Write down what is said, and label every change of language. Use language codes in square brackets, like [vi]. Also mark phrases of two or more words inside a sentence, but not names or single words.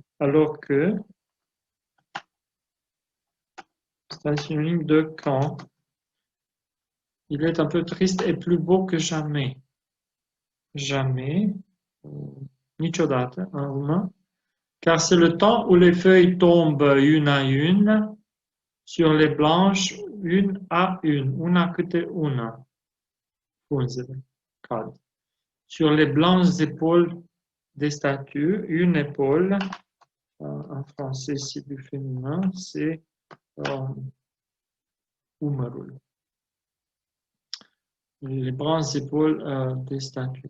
[fr] Alors que, c'est un synonyme de quand, il est un peu triste et plus beau que jamais. Jamais, niciodată en roumain, car c'est le temps où les feuilles tombent une à une sur les blanches, une à une, [ro] una câte una, frunzele cad. [fr] Sur les blanches épaules des statues, une épaule, en français c'est du féminin, c'est umărul. Les blanches épaules des statues.